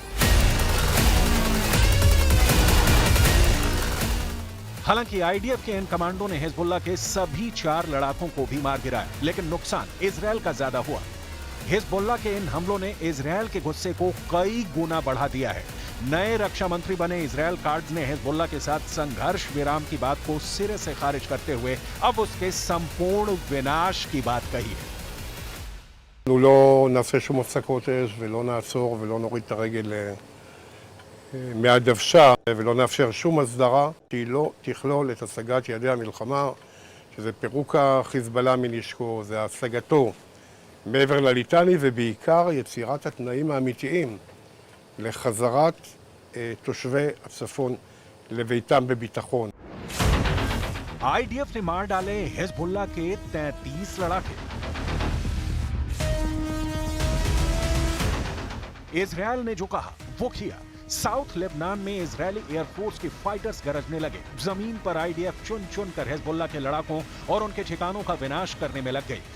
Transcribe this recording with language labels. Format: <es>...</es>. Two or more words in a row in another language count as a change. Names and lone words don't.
<hi>हालांकि आईडीएफ के इन कमांडो ने हिजबुल्लाह के सभी 4 लड़ाकों को भी मार गिराया, लेकिन नुकसान इजरायल का ज्यादा हुआ। हिजबुल्लाह के इन हमलों ने इजरायल के गुस्से को कई गुना बढ़ा दिया है। नए रक्षा मंत्री बने इजरायल कार्ड्स ने हिजबुल्लाह के साथ संघर्ष विराम की बात को सिरे से खारिज करते हुए अब उसके संपूर्ण विनाश की बात कही है।</hi> <he>אנחנו לא נעשה שום הפסקות אש ולא נעצור ולא נוריד את הרגל מהדוושה ולא נאפשר שום הסדרה שהיא לא תכלול את השגת יעדי המלחמה, שזה פירוק החיזבאללה מנשקו, זה השגתו מעבר לליטני ובעיקר יצירת התנאים האמיתיים לחזרת תושבי הצפון לביתם בביטחון.</he> <hi>आईडीएफ ने मार डाले हिजबुल्लाह के 33 लड़ाके। इजरायल ने जो कहा वो किया। साउथ लेबनान में इजरायली एयरफोर्स के फाइटर्स गरजने लगे। जमीन पर आईडीएफ चुन चुन कर हिजबुल्लाह के लड़ाकों और उनके ठिकानों का विनाश करने में लग गई।</hi>